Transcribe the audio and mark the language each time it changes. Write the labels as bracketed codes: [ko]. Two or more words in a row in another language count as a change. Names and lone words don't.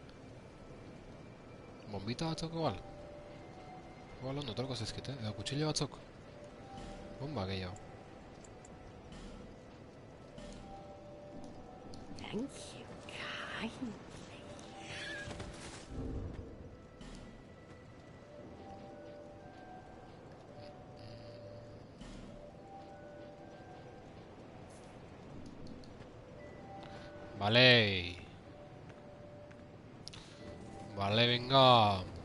[eu] Bombita batzuk igual. Igual ondo torko zezkite, edo kutsillo batzuk. Bomba gehiago. [en] Thank you kindly. [es] Vale. Vale, venga.